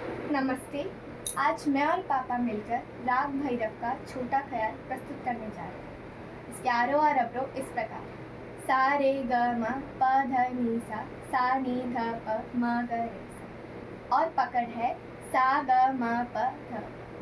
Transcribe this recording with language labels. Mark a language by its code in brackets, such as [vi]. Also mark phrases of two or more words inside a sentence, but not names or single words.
[hi] नमस्ते। आज मैं और पापा मिलकर राग भैरव का छोटा ख्याल प्रस्तुत करने जा रहे हैं। इसके आरोह और अवरोह इस प्रकार: सा रे ग म प ध नि सा नी ध प म ग रे सा। और पकड़ है सा ग म प ध